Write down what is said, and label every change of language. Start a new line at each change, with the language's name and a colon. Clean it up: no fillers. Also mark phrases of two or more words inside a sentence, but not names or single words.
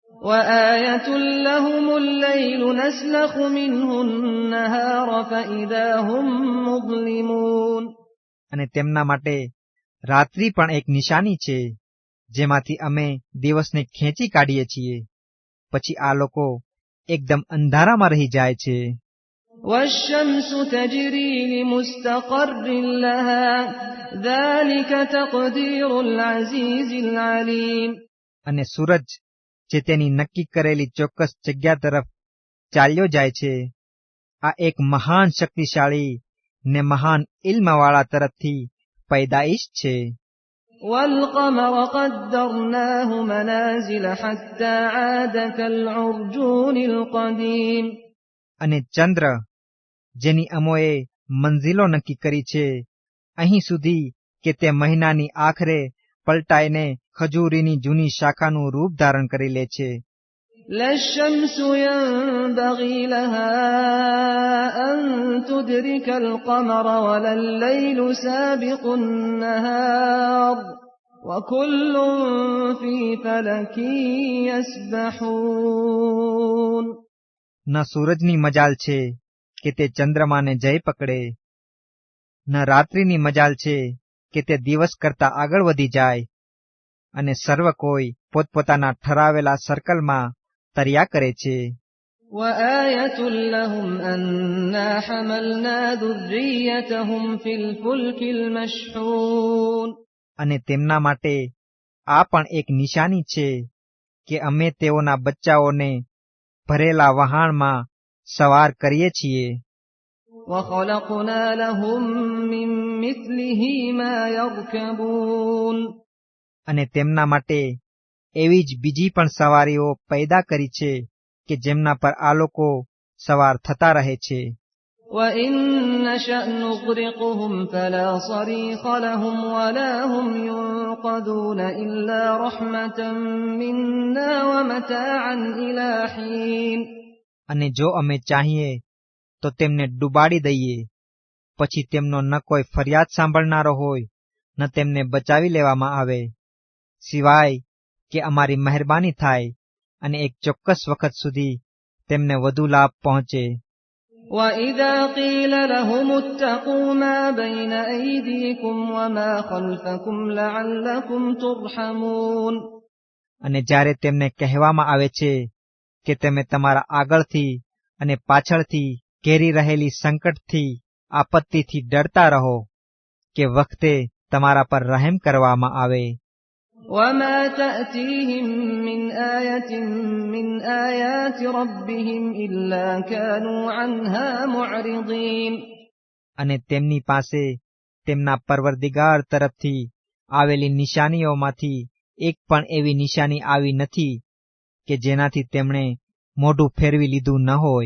Arabic: وآية لهم الليل نسلخ منه النهار فإذا هم مظلمون.
Gujarati: અને તેમના માટે રાત્રિ પણ એક નિશાની છે, જેમાંથી અમે દિવસને ખેંચી કાઢીએ છીએ. પછી આ લોકો એકદમ અંધારામાં રહી જાય છે.
Arabic: والشمس تجري لمستقر لها ذلك تقدير العزيز العليم.
Gujarati: અને સૂરજ જે તેની નક્કી કરેલી ચોક્કસ જગ્યા તરફ ચાલ્યો જાય છે, આ એક મહાન શક્તિશાળી ને મહાન ઇલ્મવાળા તરફથી પૈદાઈશ છે.
Arabic: والقمر قدرناه منازل حتى عاد كالعرجون القديم.
Gujarati: અને ચંદ્ર જેની અમોએ મંઝિલો નક્કી કરી છે, અહીં સુધી કે તે મહિનાની આખરે પલટાઈને ખજૂરીની જૂની શાખાનું રૂપ ધારણ કરી લે છે.
Arabic: لا الشمس ينبغي لها أن تدرك القمر ولا الليل سابق النهار وكل في فلك يسبحون.
Gujarati: ન સૂરજની મજાલ છે કે તે ચંદ્રમાને જઈ પકડે, ન રાત્રિની મજાલ છે કે તે દિવસ કરતા આગળ વધી જાય, અને સર્વ કોઈ પોતપોતાના ઠરાવેલા સર્કલમાં તર્યા કરે છે.
Arabic: وآية لهم أنا حملنا ذريتهم في الفلك المشحون.
Gujarati: અને તેમના માટે આ પણ એક નિશાની છે કે અમે તેઓના બચ્ચાઓને ભરેલા વહાણમાં સવાર કરીએ છીએ.
Arabic: وخلقنا لهم من مثله ما يركبون.
Gujarati: અને તેમના માટે એવી જ બીજી પણ સવારીઓ પેદા કરી છે કે જેમના પર આ લોકો સવાર થતા રહે છે.
Arabic: وإن نشأ نغرقهم فلا صريخ لهم ولا هم ينقذون إلا رحمة منا ومتاعا إلى حين.
Gujarati: અને જો અમે ચાહીએ તો તેમને ડૂબાડી દઈએ, પછી તેમનો ન કોઈ ફરિયાદ સાંભળનારો હોય, ન તેમને બચાવી લેવામાં આવે, સિવાય કે અમારી મહેરબાની થાય અને એક ચોક્કસ વખત સુધી તેમને વધુ લાભ પહોંચે.
Arabic: وإذا قيل لهم اتقوا ما بين أيديكم وما خلفكم لعلكم ترحمون.
Gujarati: અને જ્યારે તેમને કહેવામાં આવે છે કે તમે તમારા આગળથી અને પાછળથી ઘેરી રહેલી સંકટથી, આપત્તિથી ડરતા રહો, કે વખતે તમારા પર રહેમ કરવામાં આવે.
Arabic: وما تأتيهم من آية من آيات ربهم إلا كانوا عنها معرضين.
Gujarati: અને તેમની પાસે તેમના પરવરદિગાર તરફથી આવેલી નિશાનીઓમાંથી એક પણ એવી નિશાની આવી નથી કે જેનાથી તેમણે મોઢું ફેરવી લીધું ન હોય.